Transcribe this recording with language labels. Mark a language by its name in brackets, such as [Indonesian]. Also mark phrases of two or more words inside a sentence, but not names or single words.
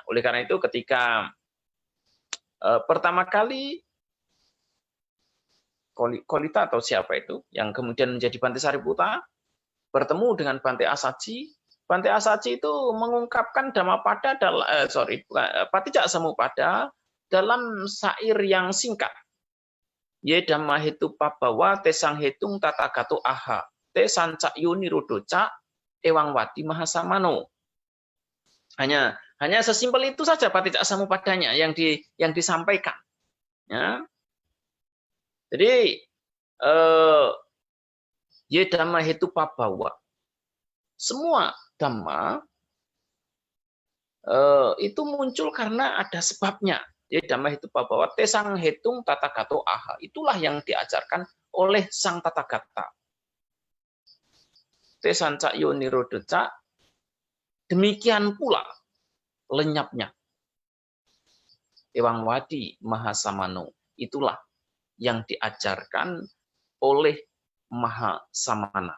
[Indonesian] Oleh karena itu ketika pertama kali Kolita atau siapa itu yang kemudian menjadi Bante Sariputta bertemu dengan Bante Asaji, Bante Asaji itu mengungkapkan Dhammapada Paticca Samuppada dalam syair yang singkat. [Pali] Ye Dhamma hetu pabawa te sang hetung tatagato aha te sanca yuni rodoca ewang wadi mahasamano. [Indonesian] Hanya sesimpel itu saja Paticca Samupadanya yang disampaikan. Ya. Jadi [Pali] ye Dhamma hetu pabawa, [Indonesian] semua Dhamma itu muncul karena ada sebabnya. [Pali] Ye Dhamma hetu pabawa te sang hetung tatagato aha, [Indonesian] itulah yang diajarkan oleh sang Tathagata. [Pali] Te sanca yoni rodoca, [Indonesian] demikian pula lenyapnya [Pali] ewang wadi mahasamano, [Indonesian] itulah yang diajarkan oleh Mahasamana.